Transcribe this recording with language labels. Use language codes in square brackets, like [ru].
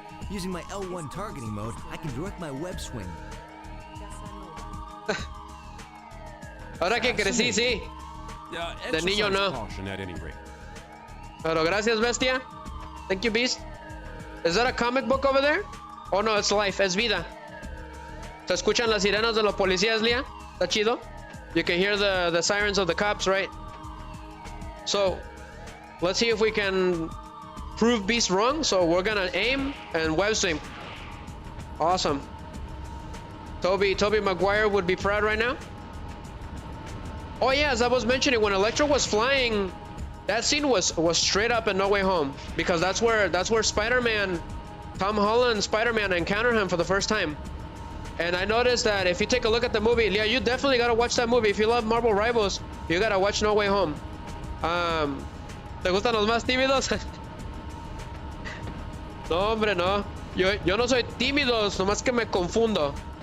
[en] Using my L1 targeting mode, I can direct my web swing. [es] Ahora que crecí, sí. De niño no. [en] Caution at any rate. [es] Pero gracias, bestia. [en] Thank you, Beast. Is that a comic book over there? Oh no, it's life, [es] es vida. ¿Se escuchan las sirenas de los policías, Lía? Está chido. [en] You can hear the sirens of the cops, right? So, let's see if we can prove Beast wrong. So we're gonna aim and web swing. Awesome. Toby Maguire would be proud right now. Oh yeah, as I was mentioning, when Electro was flying, that scene was straight up in No Way Home, because that's where Spider-Man, Tom Holland Spider-Man encountered him for the first time. And I noticed that if you take a look at the movie, yeah, you definitely gotta watch that movie. If you love Marvel Rivals, you gotta watch No Way Home. [es] ¿Te gustan los más tímidos? No, hombre, no. Yo no soy tímido, nomás que me confundo.